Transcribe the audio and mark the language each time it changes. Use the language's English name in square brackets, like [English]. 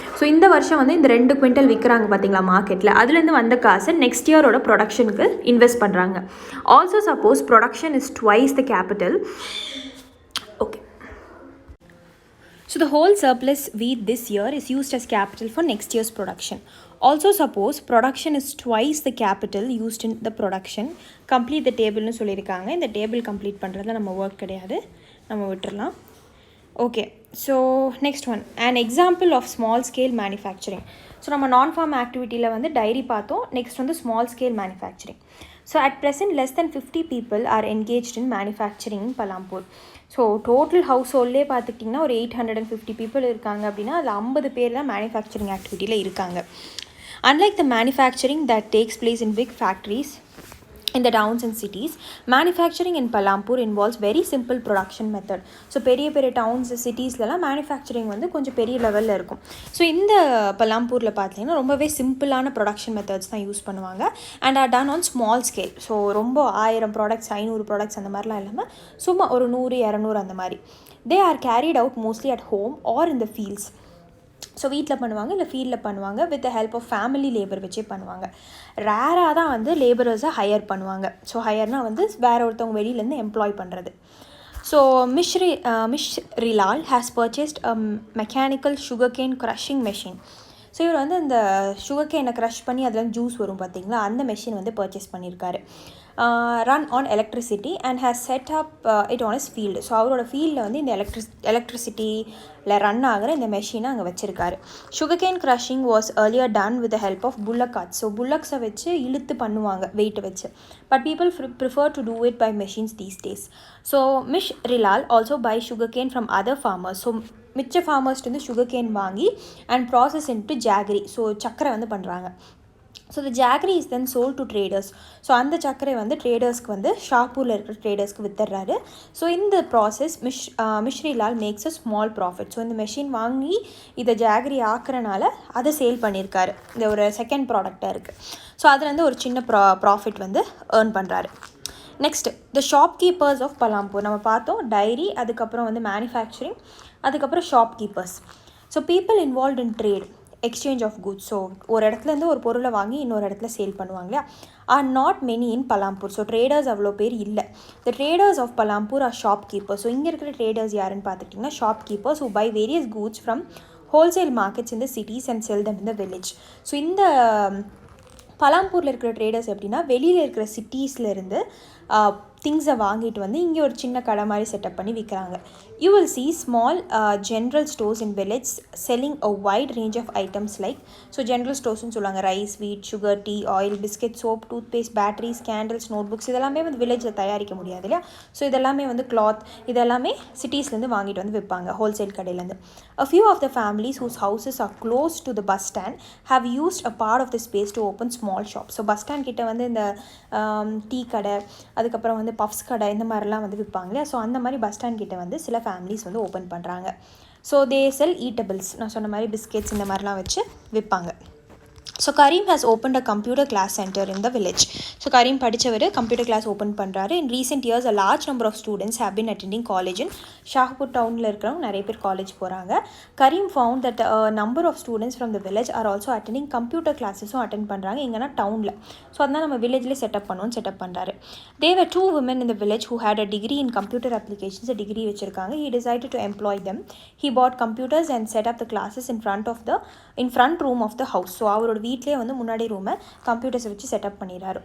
[Tamil] So இந்த வருஷம் வந்து இந்த 2 குவிண்டல் விற்கிறாங்க பார்த்தீங்களா மார்க்கெட்டில், அதுலேருந்து வந்த காசை நெக்ஸ்ட் இயரோட ப்ரொடக்ஷனுக்கு இன்வெஸ்ட் பண்ணுறாங்க. [English] Also suppose production is twice the capital. Okay. So the whole surplus wheat this year is used as capital for next year's production. Also suppose production is twice the capital used in the production. Complete the table [Tamil] னு சொல்லியிருக்காங்க. இந்த table complete பண்ணுறதுல நம்ம work கிடையாது, நம்ம விட்டுறலாம். Okay. [English] So next one, an example of small scale manufacturing. [Tamil] So நம்ம நான் ஃபார்ம் ஆக்டிவிட்டியில் வந்து டைரி பார்த்தோம். நெக்ஸ்ட் வந்து small scale manufacturing. [English] So at present less than 50 people are engaged in manufacturing in Palampur. [Tamil] So total house ஹோல்ட்லேயே பார்த்துக்கிட்டிங்கன்னா ஒரு 850 people இருக்காங்க அப்படின்னா அதில் 50 பேர் தான் மேனுஃபேக்சரிங் ஆக்டிவிட்டியில் இருக்காங்க. [English] Unlike the manufacturing that takes place in big factories in the towns and cities, manufacturing in Palampur involves very simple production method. [Tamil] So பெரிய downs சிட்டிஸ்லலாம் manufacturing வந்து கொஞ்சம் பெரிய லெவலில் இருக்கும். ஸோ இந்த பலாம்பூரில் பார்த்தீங்கன்னா ரொம்பவே சிம்பிளான ப்ரொடக்ஷன் மெத்தட்ஸ் தான் யூஸ் பண்ணுவாங்க. [English] And are done on small scale. [Tamil] So ரொம்ப 1000 ப்ராடக்ட்ஸ் 500 ப்ராடக்ட்ஸ் அந்த மாதிரிலாம் இல்லாமல் சும்மா ஒரு 100-200 அந்த மாதிரி. [English] They are carried out mostly at home or in the fields. [Tamil] So வீட்டில் பண்ணுவாங்க, இல்லை ஃபீல்டில் பண்ணுவாங்க. [English] with the help of family labour [Tamil] வச்சே பண்ணுவாங்க. ரேராக தான் வந்து லேபரர்ஸை ஹையர் பண்ணுவாங்க. ஸோ ஹையர்னால் வந்து வேறு ஒருத்தவங்க வெளியிலேருந்து எம்ப்ளாய் பண்ணுறது. [English] So Mishrilal has purchased a mechanical sugarcane crushing machine. [Tamil] So இவர் வந்து அந்த சுகர்கேனை க்ரஷ் பண்ணி அதில் ஜூஸ் வரும் பார்த்தீங்களா, அந்த மெஷின் வந்து பர்ச்சேஸ் பண்ணியிருக்காரு. [English] Run on electricity and has set up it on his field. [Tamil] So அவரோட ஃபீல்டில் வந்து இந்த எலக்ட்ரிசிட்டியில் ரன் ஆகிற இந்த மெஷினை அங்கே வச்சுருக்காரு. [English] Sugarcane crushing was earlier done with the help of bullock carts. [Tamil] So புல்லக்ஸை வச்சு இழுத்து பண்ணுவாங்க வெயிட்டை வச்சு. [English] But people prefer to do it by machines these days. So Mishrilal also buy sugarcane from other farmers. [Tamil] So மிச்ச ஃபார்மர்ஸ்ட்டு வந்து சுகர்கேன் வாங்கி [English] And process into jaggery. [Tamil] So சக்கரை வந்து பண்ணுறாங்க. [English] So the jaggery is then sold to traders. [Tamil] So அந்த சக்கரை வந்து ட்ரேடர்ஸ்க்கு வந்து ஷாப்பூரில் இருக்கிற ட்ரேடர்ஸ்க்கு வித்துடுறாரு. [English] So இந்த process Mishrilal makes a small profit. [Tamil] So இந்த மெஷின் வாங்கி இதை ஜாகரி ஆக்குறனால அதை சேல் பண்ணியிருக்காரு. இந்த ஒரு செகண்ட் ப்ராடக்டாக இருக்குது. ஸோ அதில் வந்து ஒரு சின்ன ப்ராஃபிட் வந்து ஏர்ன் பண்ணுறாரு. [English] Next, the shopkeepers of Palampur. [Tamil] நம்ம பார்த்தோம் டைரி, அதுக்கப்புறம் வந்து மேனுஃபேக்சரிங், அதுக்கப்புறம் shopkeepers. [English] So people involve in trade exchange of goods. [Tamil] So ஒரு இடத்துலேருந்து ஒரு பொருளை வாங்கி இன்னொரு இடத்துல சேல் பண்ணுவாங்க இல்லையா, [English] are not many in Palampur. [Tamil] So traders அவ்வளோ பேர் இல்லை. [English] The traders of Palampur are shopkeepers. [Tamil] So இங்கே இருக்கிற traders யாருன்னு பார்த்துட்டிங்கன்னா [English] shopkeepers who buy various goods from wholesale markets in the cities and sell them in the village. [Tamil] So இந்த பலாம்பூரில் இருக்கிற traders எப்படின்னா வெளியில் இருக்கிற சிட்டிஸ்லேருந்து திங்ஸை வாங்கிட்டு வந்து இங்கே ஒரு சின்ன கடை மாதிரி செட்டப் பண்ணி விற்கிறாங்க. [English] you will see small general stores in village selling a wide range of items like, [Tamil] so general ஸ்டோர்ஸ்னு சொல்லுவாங்க, [English] rice, wheat, sugar, tea, oil, biscuit, soap, toothpaste, batteries, candles, notebooks, [Tamil] இதெல்லாமே வந்து வில்லேஜில் தயாரிக்க முடியாது இல்லையா. ஸோ இதெல்லாமே வந்து கிளாத், இதெல்லாமே சிட்டிஸ்லேருந்து வாங்கிட்டு வந்து விற்பாங்க ஹோல்சேல் கடையிலேருந்து. [English] A few of the families whose houses are close to the bus stand have used a part of the space to open small shops. [Tamil] So bus stand கிட்ட வந்து இந்த டீ கடை, அதுக்கப்புறம் வந்து பஃப்ஸ் கடை, இந்த மாதிரிலாம் வந்து விற்பாங்க இல்லையா. ஸோ அந்த மாதிரி பஸ் ஸ்டாண்ட் கிட்ட வந்து சில ஃபேமிலிஸ் வந்து ஓப்பன் பண்ணுறாங்க. [English] so they sell eatables, [Tamil] நான் சொன்ன மாதிரி பிஸ்கெட்ஸ் இந்த மாதிரிலாம் வச்சு விற்பாங்க. So Karim has opened a computer class centre in the village. So கரீம் படித்தவர் கம்ப்யூட்டர் கிளாஸ் ஓப்பன் பண்ணுறாரு. [English] in recent years a large number of students have been attending college in Shahpur [Tamil] டவுனில் இருக்கிறவங்க நிறைய பேர் காலேஜ் போகிறாங்க. [English] Karim found that number of students from the village are also attending computer [Tamil] கிளாஸஸும் attend பண்ணுறாங்க எங்கன்னா டவுனில். ஸோ அதனால் நம்ம வில்லேஜ்லேயே செட்டப் பண்ணுறாரு. [English] There were 2 women in the village who had a degree in computer applications, a degree வச்சுருக்காங்க. He decided to employ them. He bought computers and set up the classes in front room of the house. [Tamil] So அவரோட வீட்டிலே வந்து முன்னாடி ரூமை கம்ப்யூட்டர்ஸை வச்சு setup பண்ணிடுறாரு.